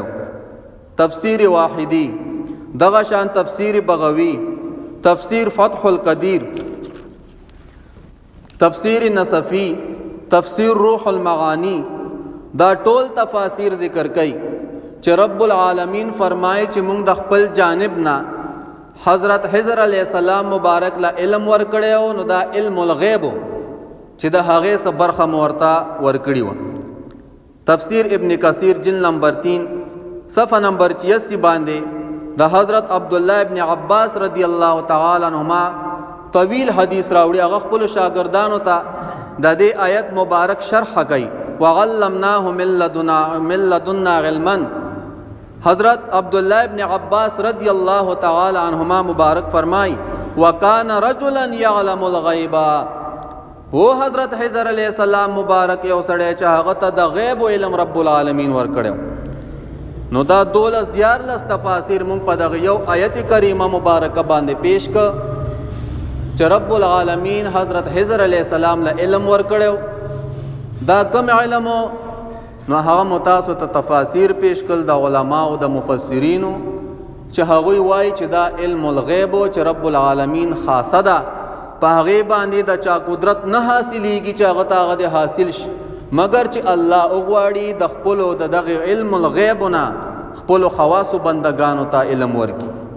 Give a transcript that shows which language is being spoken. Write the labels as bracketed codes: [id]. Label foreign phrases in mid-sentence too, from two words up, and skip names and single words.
[ps] تفسیر واحدی، دغه شان تفسیر بغوی، تفسیر فتح القدیر، تفسیر نصفی، تفسیر روح المعانی، دا ټول تفاسیر ذکر کړي چې رب العالمین فرمایي چې موږ د خپل جانب نه حضرت خضر [ar] علیہ السلام [ps] مبارک له علم ورکړیو، نو دا علم الغیب چې د هغې څه برخه مورتا ورکړي و. تفسیر ابن کثیر جلد نمبر 3 صفحه نمبر 86 باندې د حضرت عبداللہ ابن عباس [ar] رضی اللہ تعالی عنہما [ps] طویل حدیث راوړي، هغه خپل شاګردانو ته د دې آیت مبارک شرح کوي. [ar] وعلمناه من لدنا علما، [ps] حضرت عبداللہ ابن عباس [ar] رضی اللہ تعالی عنہما [ps] مبارک فرمائی [ar] وکان رجلا یعلم الغیب، [ps] وہ حضرت خضر [ar] علیہ السلام [ps] مبارک یو سړی چې هغه ته د غیب علم رب العالمین ورکړو. نو دا 12 تفاسیر مونږ په دغه یو آیت کریمه مبارکه باندې پیش ک چې رب العالمین حضرت خضر [ar] علیہ السلام [ps] له علم ورکړو. دا کم علم نو هغه متاسو ته تفاسیر پیش کړل د علماء او د مفسرینو چې هغوی وایي چې دا علم الغیب چې رب العالمین خاصه ده، په هغې باندې د چا قدرت نه حاصلیږي چې هغه ته هغه د حاصل شي، مگر چې الله وغواړي د خپلو د دغه علم الغیب نه خپلو خواصو بندگانو ته علم ورکړي.